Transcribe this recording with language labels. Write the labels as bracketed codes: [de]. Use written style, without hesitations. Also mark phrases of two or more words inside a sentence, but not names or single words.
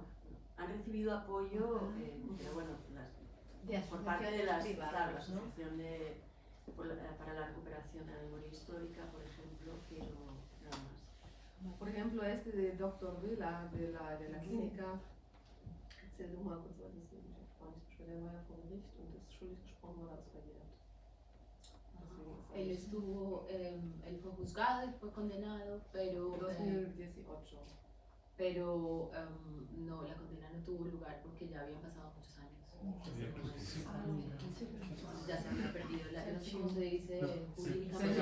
[es] Han recibido apoyo, pero bueno, De por parte de las, asociaciones claro, la privadas, ¿no? Asociación para la Recuperación de la Memoria Histórica, por ejemplo, pero nada más. Por ejemplo, este de Dr. Villa de la clínica, [de] erzähl du mal kurz, weil das ist nämlich auf Spanisch, der war ja vor Gericht und ist schuldig gesprochen worden, aber es verjährt. [es] Él estuvo, él fue juzgado y fue condenado, pero no, la condena no tuvo lugar porque ya habían pasado muchos años. Ya se había perdido, no sé cómo se dice jurídicamente,